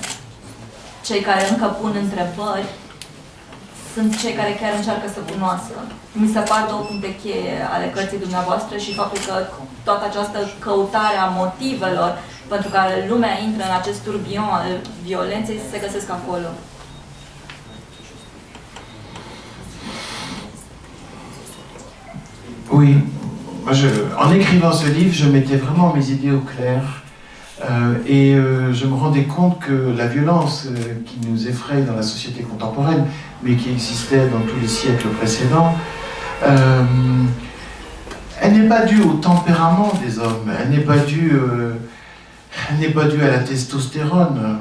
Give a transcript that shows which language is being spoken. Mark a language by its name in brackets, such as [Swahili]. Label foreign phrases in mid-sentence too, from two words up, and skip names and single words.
[Romanian] Cei care încă pun întrebări sunt cei care chiar încearcă să cunoască. Mi se par două puncte cheie ale cărții dumneavoastră și faptul că toată această căutare a motivelor pentru care lumea intră în acest turbion al violenței se găsesc acolo. [French] Oui, en écrivant ce livre, je mettais vraiment mes idées au clair et je me rendais compte que la violence qui nous effraie dans la société contemporaine, mais qui existait dans tous les siècles précédents, elle n'est pas due au tempérament des hommes, elle n'est pas due à la testostérone.